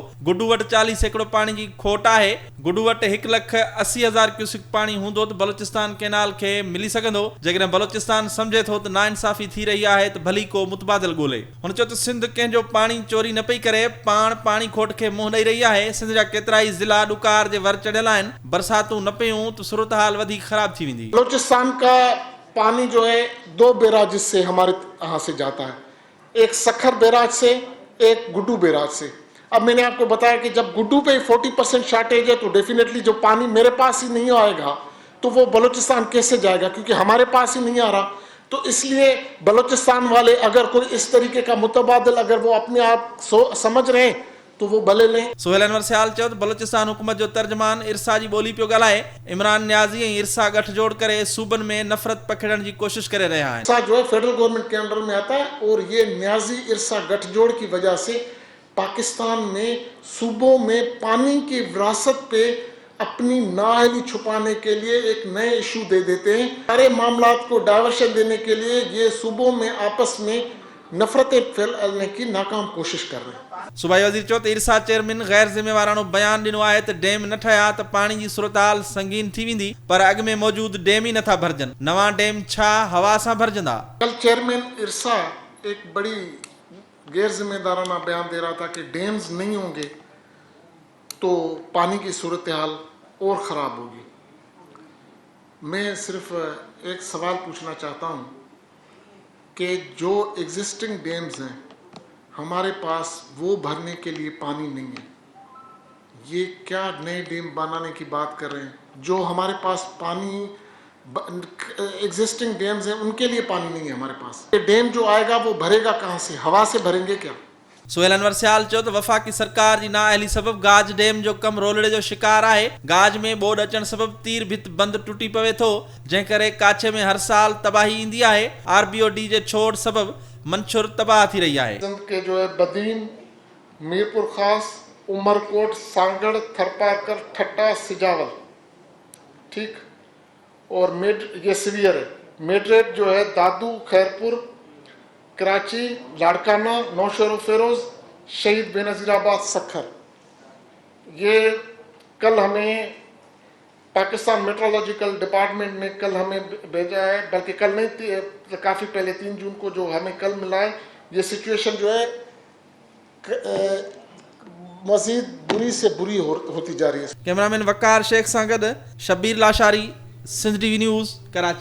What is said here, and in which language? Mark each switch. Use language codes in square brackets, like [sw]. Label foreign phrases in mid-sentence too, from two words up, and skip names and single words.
[sd] गुड्डू वटि 40 एकड़ पानी जी खोट आहे। गुड्डू वटि 1,80,000 क्यूसिक पानी हूंदो त बलोचिस्तान कैनाल खे मिली सघंदो। जेकॾहिं बलोचिस्तान सम्झे थो त नाइंसाफ़ी थी रही आहे त भली को मुतबादिल ॻोल्हे। हुन चयो त सिंध कंहिंजो पाणी चोरी न पई करे, पाण पाणी खोट खे मुंहुं ॾेई रही आहे। सिंध जा केतिरा ई ज़िला ॾुकार जे वर चढ़ियल आहिनि। बरसातूं न पयूं त सूरत हाल वधीक ख़राब थी वेंदी। [ur] بلوچستان کا پانی جو ہے 2 بیراج سے ہمارے یہاں سے جاتا ہے، ایک سکھر بیراج سے، ایک گڈو بیراج سے. اب میں نے آپ کو بتایا کہ جب گڈو پہ 40% شارٹیج ہے تو ڈیفینیٹلی جو پانی میرے پاس ہی نہیں آئے گا تو وہ بلوچستان کیسے جائے گا، کیونکہ ہمارے پاس ہی نہیں آ رہا. تو اس لیے بلوچستان والے اگر کوئی اس طریقے کا متبادل اگر وہ اپنے آپ سمجھ رہے ہیں تو وہ بھلے لیں. [sd] सुहेल अनवर सियाल चयो त बलूचिस्तान हुकूमत जो तर्जमान इरसा जी ॿोली पियो ॻाल्हाए। इमरान न्याज़ी ऐं इरसा गठजोड़ करे सूबनि में नफ़रत पखिड़ण जी कोशिश करे रहिया आहिनि। [ur] ارسا جو ہے [en] federal government [ur] کے انڈر میں آتا ہے اور یہ نیازی ارسا گٹھ جوڑ کی وجہ سے پاکستان میں صوبوں میں پانی کی وراثت پہ اپنی نااہلی چھپانے کے لیے ایک نئے ایشو دے دیتے ہیں. سارے معاملات کو ڈائیورژن دینے کے لیے یہ صوبوں میں آپس میں نفرتیں پھیلانے کی ناکام کوشش کر رہے ہیں. [sd] सूबाई वज़ीर चयो त इरसा चेयरमैन गैर ज़िम्मेवारानो बयान ॾिनो आहे त डैम न ठहिया त पाणी जी सूरतहाल संगीन थी वेंदी, पर अॻु में मौजूद डैम ही नथा भरजनि। नवां डैम छा हवा सां भरजंदा? [ur] کل چیئرمین ارسا ایک بڑی غیر ذمہ دارانہ بیان دے رہا تھا کہ ڈیمز نہیں ہوں گے تو پانی کی صورت حال اور خراب ہوگی. میں صرف ایک سوال پوچھنا چاہتا ہوں کہ جو [en] existing dams [ur] ہیں ہمارے پاس وہ بھرنے کے لیے پانی نہیں ہے، یہ کیا نئے ڈیم بنانے کی بات کر رہے ہیں? جو ہمارے پاس پانی [en] existing dams [ur] ہیں ان کے لیے پانی نہیں ہے ہمارے پاس. یہ ڈیم جو آئے گا وہ بھرے گا کہاں سے? ہوا سے بھریں گے کیا? [sd] सुहेल अनवर सियाल चयो त वफ़ाक़ी सरकार जी नाअहली सबब गाज डैम जो कम रोलड़े जो शिकार आहे। गाज में ॿोॾ अचण सबब तीर भित बंद टुटी पवे थो, जंहिं करे काछे में हर साल तबाही ईंदी आहे। RBOD जे छोड़ सबब मंशुर तबाह थी रही है। [ur] سندھ کے جو ہے بدین، میرپور خاص، عمرکوٹ، سانگھڑ، تھرپارکر، ٹھٹہ، سجاول, ٹھیک، اور یہ سیویئر ہے. میڈریٹ جو ہے دادو، خیرپور، کراچی، لاڑکانہ، نوشہرو فیروز، شہید بینظیر آباد، سکھر. یہ کل ہمیں پاکستان میٹرولوجیکل ڈیپارٹمنٹ نے کل ہمیں بھیجا ہے، بلکہ کل نہیں کافی پہلے 3 جون کو جو ہمیں کل ملا ہے. یہ سچویشن جو ہے مزید بری سے بری ہوتی جا رہی ہے. [sd] कैमरामैन वकार शेख सां गॾु शब्बीर लाशारी, सिंध TV न्यूज़, कराची।